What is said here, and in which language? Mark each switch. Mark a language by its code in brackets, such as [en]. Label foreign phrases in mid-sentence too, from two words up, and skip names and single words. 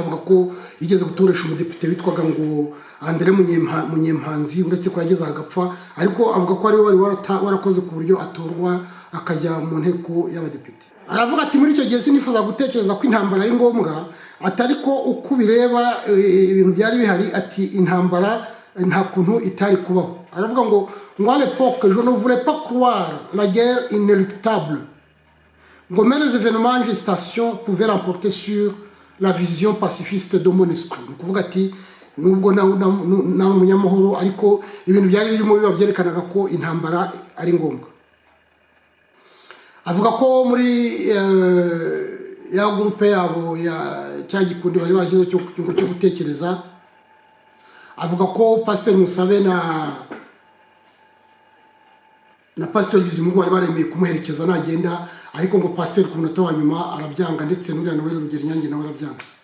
[rw] Avuga ko yigeze gutoresha umudepite witwaga ngo Andre Munyempanzi, uretse ko yageze agapfa, ariko avuga ko ari wari warakoze ku buryo atorwa akajya mu nteko y'abadepite. Aravuga ati muri icyo gihe sinifuza gutekereza ko intambara ari ngombwa, atari ko uko bireba ibintu byari bihari, ati intambara nta kuntu itari kubaho. Aravuga ngo [fr] à l'époque je ne voulais pas croire la guerre inéluctable. Ngo mais les événements en gestation pouvaient remporter sur la vision pacifiste de mon esprit. [rw] Ni kuvuga ati nubwo na umunyamahoro, ariko ibintu byari birimo biba byerekanaga ko intambara ari ngombwa. Avuga ko muri ya groupe yabo ya cya gikundi bari bashyize cyo gutekereza, avuga ko Pasteur Musabe na Pasteur Bizimungu bari baremeye kumuherekeza nagenda, ariko ngo Pasteur ku munota wa nyuma arabyanga, ndetse n'uriya Noel Rugerinyange nawe arabyanga.